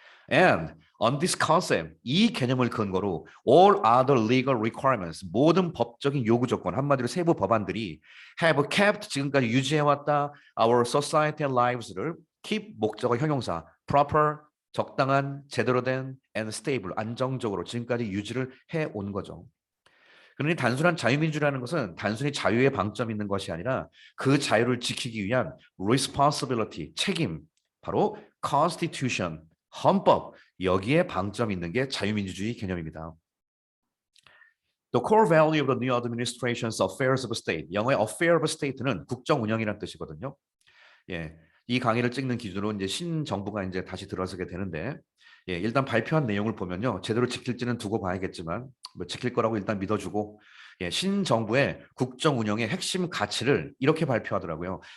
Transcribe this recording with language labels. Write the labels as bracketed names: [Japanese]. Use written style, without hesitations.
[English] And on this concept, [Korean] 이 개념을 근거로 [English] all other legal requirements, [Korean] 모든 법적인 요구 조건, 한마디로 세부 법안들이 [English] have kept, [Korean] 지금까지 유지해왔다 [English] our society and lives [Korean] 를 keep, 목적어 형용사, proper, 적당한, 제대로 된 [English] and stable, [Korean] 안정적으로 지금까지 유지를 해온 거죠. 그러니 단순한 자유민주라는 것은 단순히 자유에 방점이 있는 것이 아니라 그 자유를 지키기 위한 responsibility, 책임, 바로 constitution, 헌법, 여기에 방점이 있는 게 자유민주주의 개념입니다. [English] The core value of the new administration's affairs of state. [Korean] 영어의 affair of state는 국정 운영이라는 뜻이거든요. 예, 이 강의를 찍는 기준으로 이제 신정부가 이제 다시 들어서게 되는데, 예, 일단 발표한 내용을 보면요, 제대로 지킬지는 두고 봐야겠지만, 뭐 지킬 거라고 일단 믿어주고, 예, 신정부의 국정 운영의 핵심 가치를 이렇게 발표하더라고요.